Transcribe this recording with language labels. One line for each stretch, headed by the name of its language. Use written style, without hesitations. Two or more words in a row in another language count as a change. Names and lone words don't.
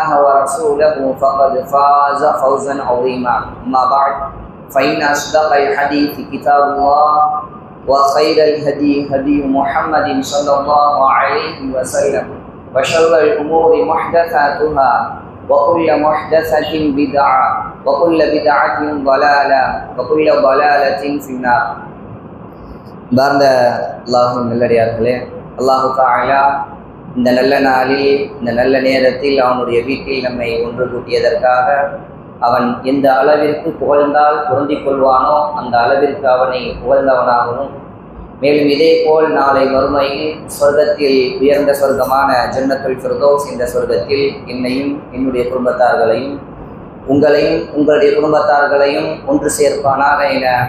Arabic: ورسوله فقد فاز فوزا عظيما أما بعد فإن أصدق الحديث كتاب الله وخير الهدي هدي محمد صلى الله عليه وسلم وشر الأمور محدثاتها وكل محدثة بدعة وكل بدعة ضلالة وكل ضلالة في النار.
Tamil: பாரத அல்லாஹ்வின் நல்லடியார்களே, அல்லாஹ் தஆலா இந்த நல்ல நாளில் இந்த நல்ல நேரத்தில் அவனுடைய வீட்டில் நம்மை ஒன்று கூட்டியதற்காக அவன் எந்த அளவிற்கு புகழ்ந்தால் பொருந்திக் கொள்வானோ அந்த அளவிற்கு அவனை புகழ்ந்தவனாகவும், மேலும் இதே போல் நாளை மறுமையில் சொர்க்கத்தில் உயர்ந்த சொர்க்கமான ஜன்னத்துல் ஃபிர்தௌஸ் இந்த சொர்க்கத்தில் என்னையும் என்னுடைய குடும்பத்தார்களையும் உங்களையும் உங்களுடைய குடும்பத்தார்களையும் ஒன்று சேர்ப்பானாக என